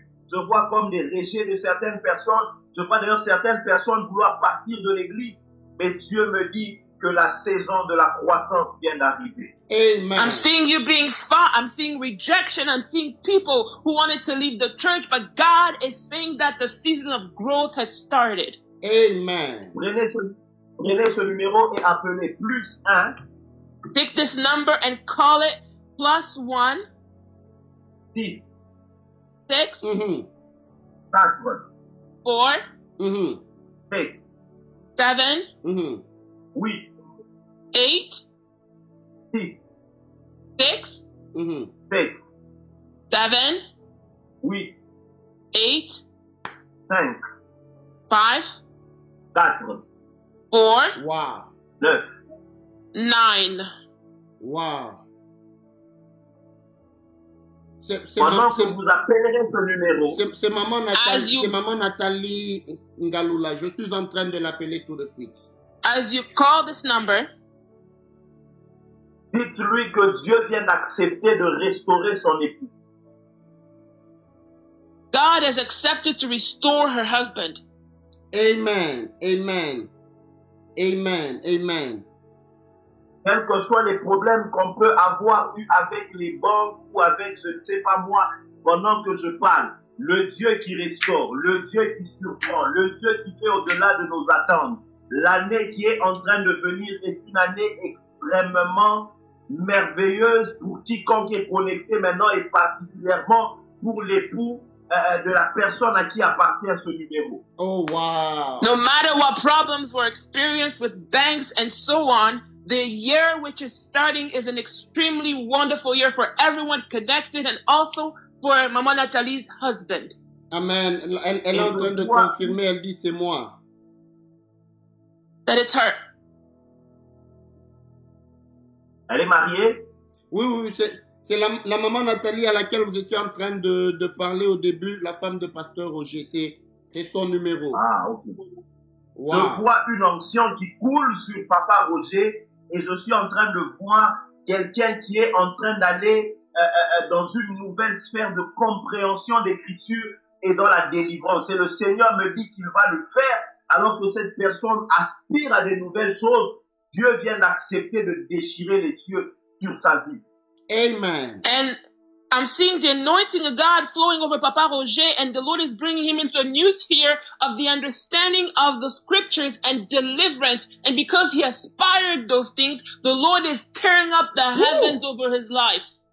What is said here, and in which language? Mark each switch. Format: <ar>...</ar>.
<fr>Je vois comme des rejets de certaines personnes. Je vois d'ailleurs certaines personnes vouloir partir de l'église. Mais Dieu me dit que la saison de la croissance vient d'arriver. Amen.</fr> <en>I'm seeing you being fought. I'm seeing rejection. I'm seeing people who wanted to leave the church. But God is saying that the season of growth has started. Amen.</en> <fr>Prenez ce numéro et appelez +1.</fr> <en>Take this number and call it +1 6 6 4 4 7 7 8 8 6 6 7 7 8 8 5 5 4 4 Wow. 9 9. Wow.</en> <fr>Pendant que vous appellerez ce numéro, c'est maman Nathalie Ngalula. Je suis en train de l'appeler tout de suite.</fr> <en>As you call this number,</en> <fr>dites-lui que Dieu vient d'accepter de restaurer son époux.</fr> <en>God has accepted to restore her husband. Amen. Amen. Amen. Amen.</en> <fr>Quels que soient les problèmes qu'on peut avoir eu avec les banques ou avec, je ne sais pas moi, pendant que je parle, le Dieu qui restaure, le Dieu qui surprend, le Dieu qui fait au-delà de nos attentes, l'année qui est en train de venir est une année extrêmement merveilleuse pour quiconque est connecté maintenant et particulièrement pour l'époux de la personne à qui appartient ce numéro. Oh, wow.</fr> <en>No matter what problems were experienced with banks and so on, the year which is starting is an extremely wonderful year for everyone connected and also for Maman Nathalie's husband. Amen.</en> <fr>Elle est en train de confirmer, elle dit c'est moi.</fr> <en>That it's her.</en> <fr>Elle est mariée? Oui, c'est la maman Nathalie à laquelle vous étiez en train de parler au début, la femme de pasteur Roger. C'est son numéro. Ah, ok. Wow. Je vois une onction qui coule sur Papa Roger et je suis en train de voir quelqu'un qui est en train d'aller dans une nouvelle sphère de compréhension d'écriture et dans la délivrance. Et le Seigneur me dit qu'il va le faire alors que cette personne aspire à de nouvelles choses. Dieu vient d'accepter de déchirer les cieux sur sa vie. Amen.</fr> <en>And I'm seeing the anointing of God flowing over Papa Roger, and the Lord is bringing him into a new sphere of the understanding of the scriptures and deliverance. And because he aspired those things, the Lord is tearing up the heavens over his life.</en>